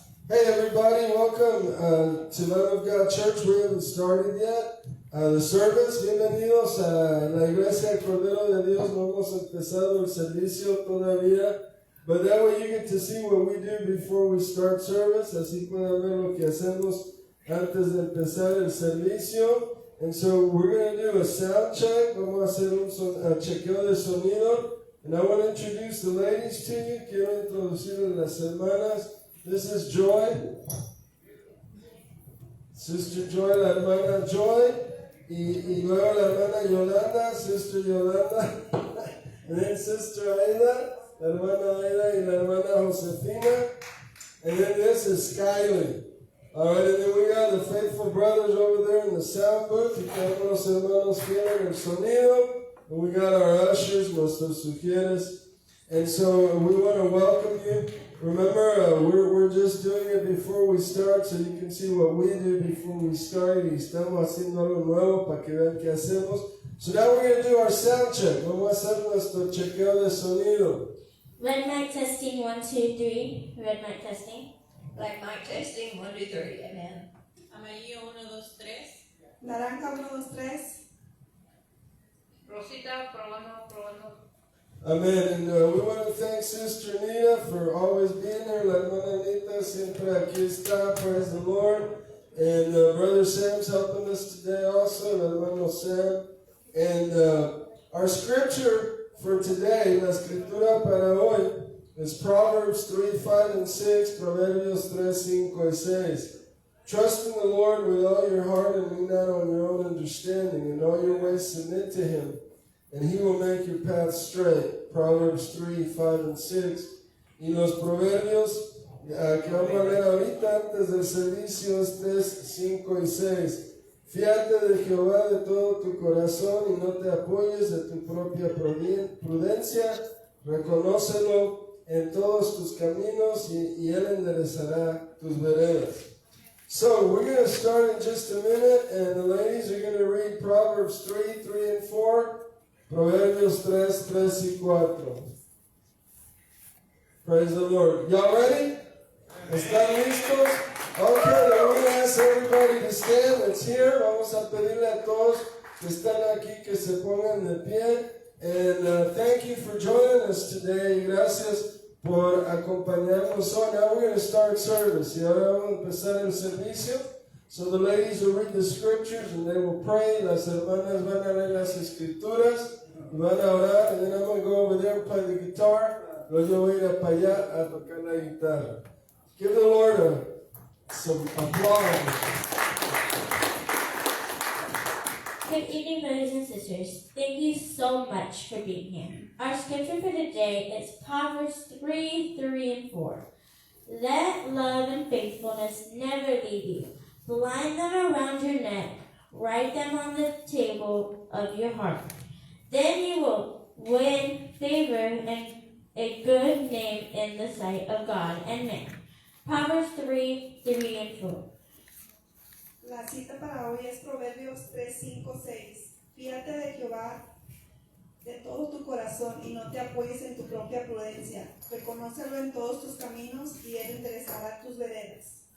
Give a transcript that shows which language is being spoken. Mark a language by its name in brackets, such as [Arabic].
[English] Hey everybody, welcome to Lamb of God Church. We haven't started yet the service. [Spanish] Bienvenidos a la Iglesia del Cordero de Dios. No hemos empezado el servicio todavía. [English] But that way you get to see what we do before we start service. [Spanish] Así pueden ver lo que hacemos antes de empezar el servicio. [English] And so we're going to do a sound check. [Spanish] Vamos a hacer un chequeo de sonido. [English] And I want to introduce the ladies to you. [Spanish] Quiero introducir a las hermanas. [English] This is Joy, Sister Joy, [Spanish] la hermana Joy, y luego la hermana Yolanda, [English] Sister Yolanda, and then Sister Aida, [Spanish] la hermana Aida y la hermana Josefina, [English] and then this is Skyly. All right, and then we got the faithful brothers over there in the sound booth, [Spanish] y tenemos los hermanos que en el sonido, [English] and we got our ushers, [Spanish] nuestros sugieres, [English] and so we want to welcome you. Remember, we're just doing it before we start, so you can see what we do before we start. [Spanish] Y estamos haciendo algo nuevo para que vean qué hacemos. [English] So now we're going to do our sound check. [Spanish] Vamos a hacer nuestro chequeo de sonido. [English] Red mic testing, 1, 2, 3. Red mic testing. Black mic testing, 1, 2, 3. Amen. [Spanish] Amarillo, 1, 2, 3. Naranja, 1, 2, 3. Rosita, probando. Amen. [English] And we want to thank Sister Anita for always being there. [Spanish] La hermana Anita siempre aquí está. [English] Praise the Lord. And Brother Sam's helping us today also. [Spanish] El hermano Sam. [English] And our scripture for today, [Spanish] la escritura para hoy, [English] is Proverbs 3, 5, and 6. [Spanish] Proverbios 3, 5, y 6. [English] Trust in the Lord with all your heart and lean not on your own understanding. In all your ways submit to Him, and He will make your path straight. Proverbs 3, 5, and 6. [Spanish] Y los proverbios que vamos a leer ahorita antes del servicio es 3, 5 y 6. Fíate de Jehová de todo tu corazón y no te apoyes de tu propia prudencia. Reconócelo en todos tus caminos y Él enderezará tus veredas. [English] So we're going to start in just a minute, and the ladies are going to read Proverbs 3, 3, and 4. [Spanish] Proverbios 3, 3 y 4. [English] Praise the Lord. Y'all ready? [Spanish] ¿Están listos? [English] Okay, then we're going to ask everybody to stand. Let's hear. [Spanish] Vamos a pedirle a todos que están aquí que se pongan de pie. [English] And thank you for joining us today. [Spanish] Gracias por acompañarnos hoy. [English] Now we're going to start service. [Spanish] Y ahora vamos a empezar el servicio. [English] So the ladies will read the scriptures and they will pray. [Spanish] Las hermanas van a leer las escrituras. Van a orar, [English] and then I'm going to go over there and play the guitar. [Spanish] Luego yo voy a ir para allá a tocar la guitarra. [English] Give the Lord some applause. Good evening, brothers and sisters. Thank you so much for being here. Our scripture for today is Proverbs 3, 3, and 4. Let love and faithfulness never leave you. Bind them around your neck. Write them on the table of your heart. Then you will win favor and a good name in the sight of God and man. Proverbs 3, 3, and 4. [Spanish] La cita para hoy es Proverbios 3, 5, 6. Fíjate de Jehová de todo tu corazón y no te apoyes en tu propia prudencia. Reconócelo en todos tus caminos y Él enderezará tus veredas.